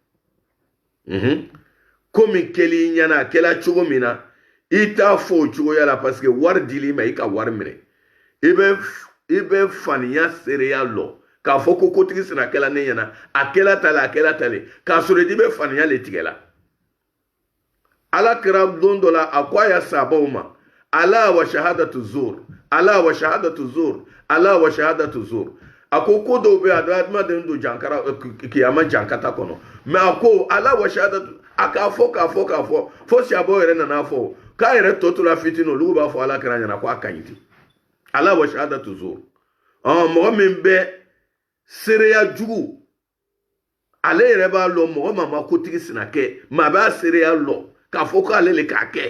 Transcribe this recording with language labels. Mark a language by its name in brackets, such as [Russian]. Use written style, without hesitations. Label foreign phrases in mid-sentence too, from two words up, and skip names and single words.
[Bambara] komi kɛli ɲɛna a kɛla cogo min na i t'a fɔ o cogoya la [French] parce que [Bambara] wari dili ma i ka wari minɛ i bɛ faniya seereya lɔ k'a fɔ ko kotigi sina kɛla ne ɲɛna a kɛla tale a kɛla tale k'a sɔrɔ i bɛ faniya le tigɛ la ala kɛra don dɔ la a ko a y'a sabaw ma [Arabic] ألا وشهادة الزور ألا وشهادة الزور ألا وشهادة الزور [Bambara] a ko dɔw bɛ yen a adamaden don jankara kiyama jankata kɔnɔ mɛ a ko [Arabic] ألا وشهادة [Bambara] a k'a fɔ fo siyabaw yɛrɛ nana fɔ k'a yɛrɛ tɔ tora fitinin olu b'a fɔ ala kɛra ɲɛna ko a ka ɲi ten [Arabic] ألا وشهادة الزور [Bambara] mɔgɔ min bɛ seereya jugu ale yɛrɛ b'a lɔ mɔgɔ ma ma kotigi sina kɛ mɛ a b'a seereya lɔ k'a fɔ k'ale le k'a kɛ